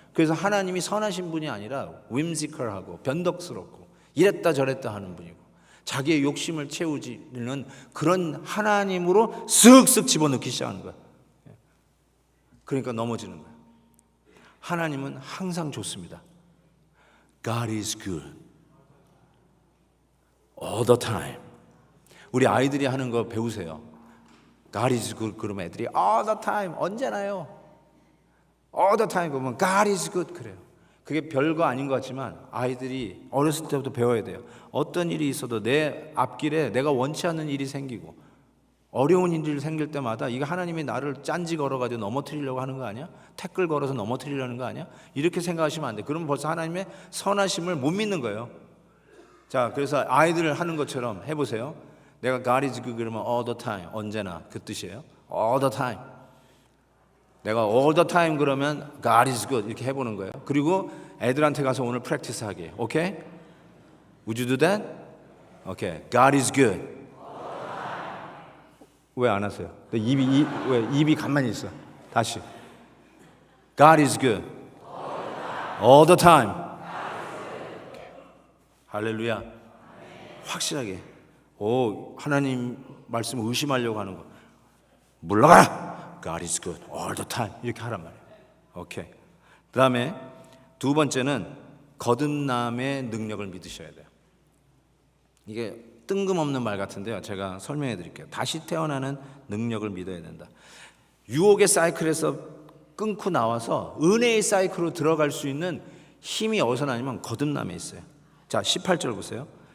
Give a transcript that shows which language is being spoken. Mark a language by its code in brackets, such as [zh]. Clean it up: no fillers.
[ko] 그래서 하나님이 선하신 분이 아니라 whimsical하고 변덕스럽고 이랬다 저랬다 하는 분이고 자기의 욕심을 채우지는 그런 하나님으로 쓱쓱 집어넣기 시작하는 거야. 그러니까 넘어지는 거야. 하나님은 항상 좋습니다. [en] God is good all the time. [ko] 우리 아이들이 하는 거 배우세요. [en] God is good [ko] 그러면 애들이 [en] all the time [ko] 언제나요. [en] all the time [ko] 그러면 [en] God is good [ko] 그래요. 그게 별거 아닌 것 같지만 아이들이 어렸을 때부터 배워야 돼요. 어떤 일이 있어도 내 앞길에 내가 원치 않는 일이 생기고 어려운 일이 생길 때마다 이거 하나님이 나를 짠지 걸어가지고 넘어뜨리려고 하는 거 아니야? 태클 걸어서 넘어뜨리려는 거 아니야? 이렇게 생각하시면 안 돼. 그러면 벌써 하나님의 선하심을 못 믿는 거예요. 자, 그래서 아이들 하는 것처럼 해보세요. 내가 [en] God is good [ko] 그러면 [en] all the time [ko] 언제나 그 뜻이에요. [en] all the time. [ko] 내가 [en] all the time [ko] 그러면 [en] God is good [ko] 이렇게 해보는 거예요. 그리고 애들한테 가서 오늘 프랙티스 하게. [en] 오케이? Would you do that? 오케이. God is good. [ko] 왜 안 하세요? 왜 입이 가만히 있어? 다시. [en] God is good. all the time. [ko] 할렐루야. 확실하게. 하나님 말씀 의심하려고 하는 거. 물러가라. [en] God is good all the time [ko] 이렇게 하란 말이에요. 오케이. 그다음에 두 번째는 거듭남의 능력을 믿으셔야 돼요. 이게 뜬금없는 말 같은데요. 제가 설명해 드릴게요. 다시 태어나는 능력을 믿어야 된다. 유혹의 사이클에서 끊고 나와서 은혜의 사이클로 들어갈 수 있는 힘이 어디서 나냐면 거듭남에 있어요. 자, 18절 보세요.